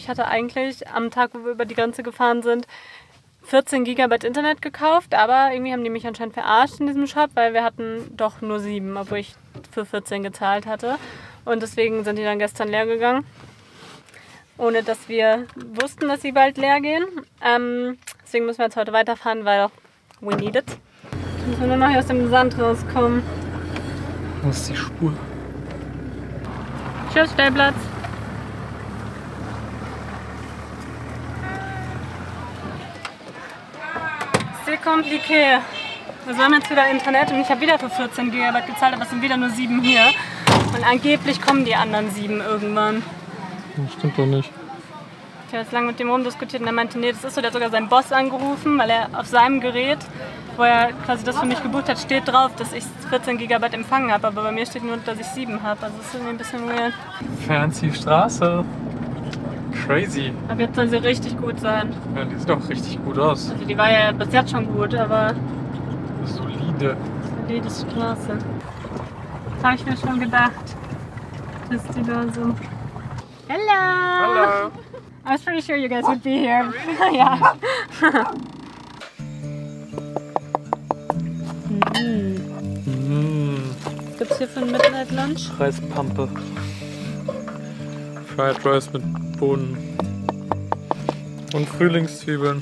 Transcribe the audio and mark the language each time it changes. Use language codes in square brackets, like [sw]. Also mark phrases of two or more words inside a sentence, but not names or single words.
[de] Ich hatte eigentlich am Tag, wo wir über die Grenze gefahren sind, 14 GB Internet gekauft, aber irgendwie haben die mich anscheinend verarscht in diesem Shop, weil wir hatten doch nur 7, obwohl ich für 14 gezahlt hatte. Und deswegen sind die dann gestern leer gegangen, ohne dass wir wussten, dass sie bald leer gehen. Deswegen müssen wir jetzt heute weiterfahren, weil [en] we need it. [de] Jetzt müssen wir nur noch hier aus dem Sand rauskommen. Wo ist die Spur? Tschüss, Stellplatz. [fr] C'est compliqué. [de] Wir haben jetzt wieder Internet und ich habe wieder für 14 GB gezahlt, aber es sind wieder nur 7 hier. Und angeblich kommen die anderen 7 irgendwann. Das stimmt doch nicht. Ich habe jetzt lange mit dem rumdiskutiert und er meinte, nee, das ist so, der hat sogar seinen Boss angerufen, weil er auf seinem Gerät, wo er quasi das für mich gebucht hat, steht drauf, dass ich 14 GB empfangen habe, aber bei mir steht nur, dass ich 7 habe. Also das ist irgendwie ein bisschen weird. Fancy Straße. Crazy. Aber jetzt soll sie richtig gut sein. Ja, die sieht doch richtig gut aus. Also die war ja bis jetzt schon gut, aber Solide. solide Straße. Das habe ich mir schon gedacht, dass die da so... [en] Hello! [de] Hallo. [en] I was pretty sure you guys would be here. [de] Ja. Was gibt's hier für ein [en] Midnight Lunch? [de] Reispampe. [en] Fried Rice [de] mit Bohnen. Und Frühlingszwiebeln.